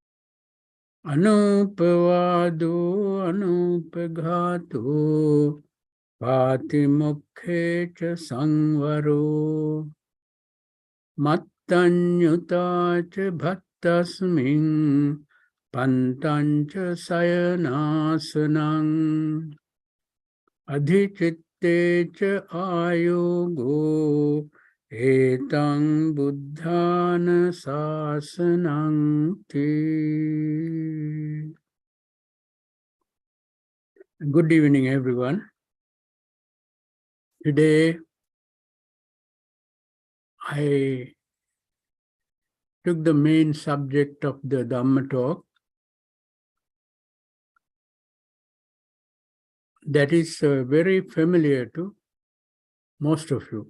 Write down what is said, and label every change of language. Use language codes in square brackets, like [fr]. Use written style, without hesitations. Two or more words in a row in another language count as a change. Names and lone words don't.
[pi] Anupavado anupaghato Patimokhe cha sangvaro Mattanyuta cha bhattasmin Pantancha sayanasanang Adhichitte cha ayogo Etang buddhana sasanang ti. [en] Good evening, everyone. Today, I took the main subject of the Dhamma talk, that is very familiar to most of you.